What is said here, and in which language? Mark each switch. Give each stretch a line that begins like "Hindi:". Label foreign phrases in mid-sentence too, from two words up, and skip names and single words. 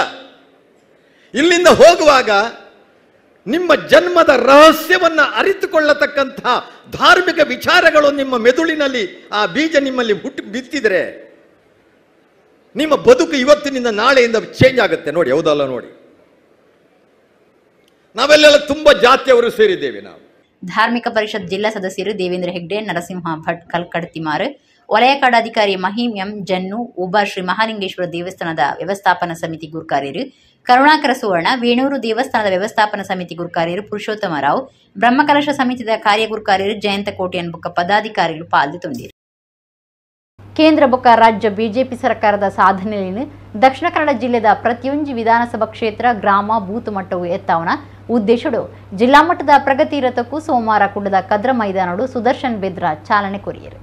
Kannada: ಇಲ್ಲಿಂದ ಹೋಗುವಾಗ ನಿಮ್ಮ ಜನ್ಮದ ರಹಸ್ಯವನ್ನು ಅರಿತುಕೊಳ್ಳತಕ್ಕಂತಹ ಧಾರ್ಮಿಕ ವಿಚಾರಗಳು ನಿಮ್ಮ ಮೆದುಳಿನಲ್ಲಿ ಆ ಬೀಜ ನಿಮ್ಮಲ್ಲಿ ಹುಟ್ಟು ಬಿತ್ತಿದ್ರೆ ನಿಮ್ಮ ಬದುಕು ಇವತ್ತಿನಿಂದ ನಾಳೆಯಿಂದ ಚೇಂಜ್ ಆಗುತ್ತೆ. ನೋಡಿ, ಹೌದಲ್ಲ? ನೋಡಿ, ನಾವೆಲ್ಲೆಲ್ಲ ತುಂಬಾ ಜಾತಿಯವರು ಸೇರಿದ್ದೇವೆ. ನಾವು ಧಾರ್ಮಿಕ ಪರಿಷತ್ ಜಿಲ್ಲಾ ಸದಸ್ಯರು ದೇವೇಂದ್ರ ಹೆಗ್ಡೆ, ನರಸಿಂಹ ಭಟ್ ಕಲ್ಕಡ್ತಿಮಾರ್, ವಲಯ ಕಾಡಾಧಿಕಾರಿ ಮಹೀಂ ಎಂ ಜನ್ನು, ಉಬಾ ಶ್ರೀ ಮಹಾಲಿಂಗೇಶ್ವರ ದೇವಸ್ಥಾನದ ವ್ಯವಸ್ಥಾಪನಾ ಸಮಿತಿ ಗುರುಕಾರ್ಯರು ಕರುಣಾಕರ ಸುವರ್ಣ, ವೇಣೂರು ದೇವಸ್ಥಾನದ ವ್ಯವಸ್ಥಾಪನಾ ಸಮಿತಿ ಗುರುಕಾರ್ಯರು ಪುರುಷೋತ್ತಮ ರಾವ್, ಬ್ರಹ್ಮಕಲಶ ಸಮಿತಿಯ ಕಾರ್ಯಗುರುಕಾರ್ಯರು ಜಯಂತ ಕೋಟೆಯನ್ ಬೊಕ್ಕ ಪದಾಧಿಕಾರಿಗಳು ಪಾಲ್ಗೊಂಡಿದ್ದರು.
Tulu: ಕೇಂದ್ರ ಬೊಕ್ಕ ರಾಜ್ಯ ಬಿಜೆಪಿ ಸರ್ಕಾರದ ಸಾಧನೆಯಲ್ಲಿ ದಕ್ಷಿಣ ಕನ್ನಡ ಜಿಲ್ಲೆದ ಪ್ರತಿಯೊಂದು ವಿಧಾನಸಭಾ ಕ್ಷೇತ್ರ ಗ್ರಾಮ ಬೂತ್ ಮಟ್ಟವು ಎತ್ತಾವನ ಉದ್ದೇಶಡು ಜಿಲ್ಲಾ ಮಟ್ಟದ ಪ್ರಗತಿ ರಥಕ್ಕೂ ಸೋಮವಾರ ಕುಡ್ಲದ ಕದ್ರ ಮೈದಾನಡು ಸುದರ್ಶನ್ ಬೆದ್ರ ಚಾಲನೆ ಕೊರಿಯರು.